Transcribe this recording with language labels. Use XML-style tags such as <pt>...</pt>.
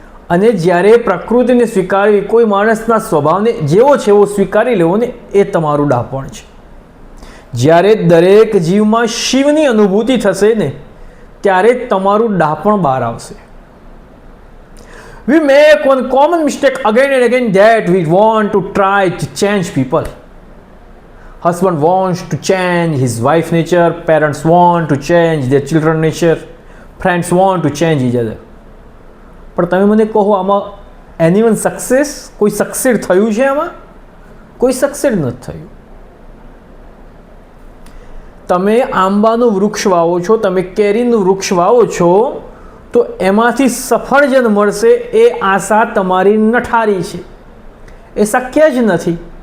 <gu>અને જ્યારે પ્રકૃતિને સ્વીકારવી, કોઈ માણસના સ્વભાવને જેવો છે એવો સ્વીકારી લેવો ને, એ તમારું ડાપણ છે। જ્યારે દરેક જીવમાં શિવની અનુભૂતિ થશે ને, ત્યારે તમારું ડાપણ બહાર આવશે।</gu> <en>We make one common mistake again and again, that we want to try to change people. Husband wants to change his wife nature, parents want to change their children nature, friends want to change each other.</en> <gu>પણ તમે મને કહો, આમાં</gu> <en>anyone success,</en> <gu>કોઈ સક્સેડ થયું છે? આમાં કોઈ સક્સેડ નથી થયું। તમે આંબાનું વૃક્ષ વાવો છો, તમે કેરીનું વૃક્ષ વાવો છો, તો એમાંથી સફરજન મળશે એ આશા તમારી નઠારી છે, એ શક્ય જ નથી।</gu>